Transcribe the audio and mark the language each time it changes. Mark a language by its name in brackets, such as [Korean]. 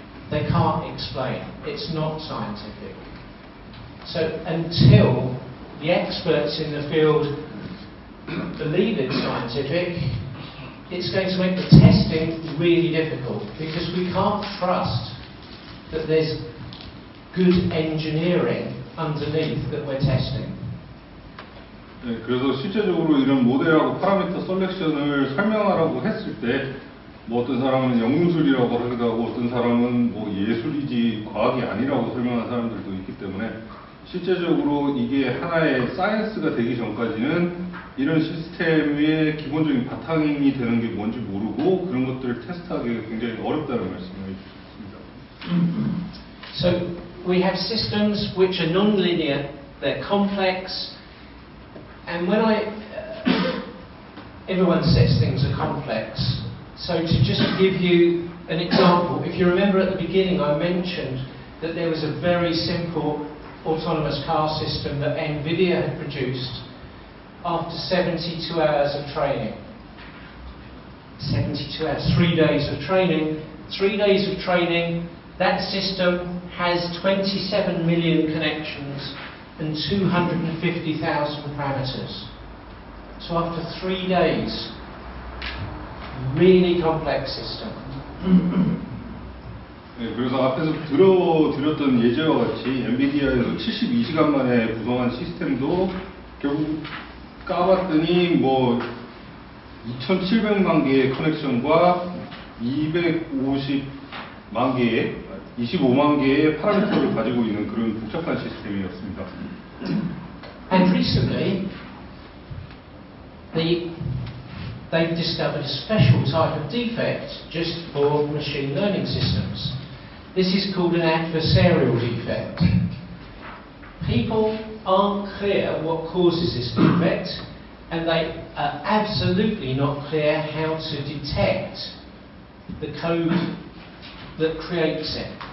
[English] They can't explain. It's not scientific. So until the experts in the field believe it's scientific, it's going to make the testing really difficult, because we can't trust that there's good engineering underneath that we're testing. [Korean] 네, 그래서 실제적으로 이런 모델하고 파라미터 셀렉션을 설명하라고 했을 때, 뭐 어떤 사람은 영문술이라고 하기도 하고, 어떤 사람은 뭐 예술이지 과학이 아니라고 설명하는 사람들도 있기 때문에, 실제적으로 이게 하나의 사이언스가 되기 전까지는 이런 시스템의 기본적인 바탕이 되는 게 뭔지 모르고 그런 것들을 테스트하기가 굉장히 어렵다는 말씀을 해주셨습니다. [English] So we have systems which are non-linear, they're complex, and when everyone says things are complex, So to just give you an example, if you remember at the beginning I mentioned that there was a very simple autonomous car system that NVIDIA had produced after 72 hours of training. 72 hours, 3 days of training. 3 days of training, that system has 27 million connections and 250,000 parameters. So after 3 days, really complex system. [Korean] 네, 그래서 앞에서 들어드렸던 예제와 같이 엔비디아에서 72시간 만에 구성한 시스템도 결국 까봤더니 뭐 2,700만 개의 커넥션과 250만 개의 25만 개의 파라미터를 가지고 있는 그런 복잡한 시스템이었습니다. [English] And recently, they've discovered a special type of defect just for machine learning systems. This is called an adversarial defect. People aren't clear what causes this defect, and they are absolutely not clear how to detect the code that creates it.